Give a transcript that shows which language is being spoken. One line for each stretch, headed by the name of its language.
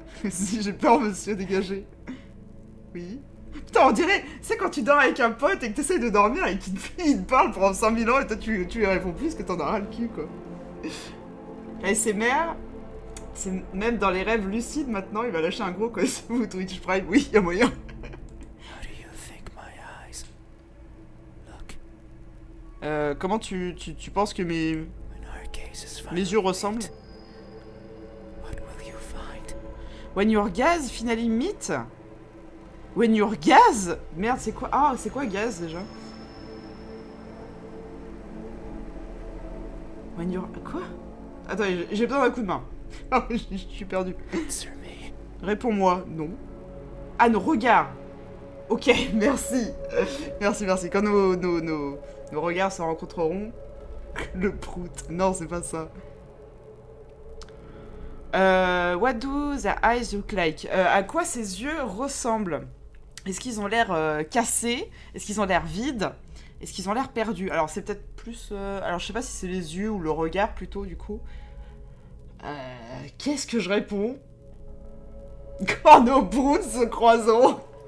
French: Si j'ai peur, monsieur, dégagez. Oui. Putain, on dirait, c'est quand tu dors avec un pote et que t'essayes de dormir et qu'il te parle pendant 5000 ans et toi tu lui réponds plus que t'en as ras le cul, quoi. ASMR, c'est même dans les rêves lucides maintenant, il va lâcher un gros connaissez-vous Twitch Prime, oui, y a moyen.
English: How do you think my eyes look
French: Comment tu penses que mes
English: when our gazes finally
French: yeux ressemblent?
English: meet? What will you find? When your gaze finally meet? When your gaze?
French: Merde, c'est quoi? Ah, c'est quoi gaze déjà?
English: When your...
French: Quoi? Attends, j'ai besoin d'un coup de main. Ah, je suis perdu.
English: Answer me.
French: Réponds-moi, non. Ah, nos regards. Ok, merci. Merci. Quand nos regards se rencontreront... Le prout. Non, c'est pas ça.
English: What do the eyes look like?
French: À quoi ces yeux ressemblent? Est-ce qu'ils ont l'air cassés? Est-ce qu'ils ont l'air vides? Est-ce qu'ils ont l'air perdus? Alors c'est peut-être plus... Alors je sais pas si c'est les yeux ou le regard plutôt du coup. Qu'est-ce que je réponds? Quand nos broods se croiseront.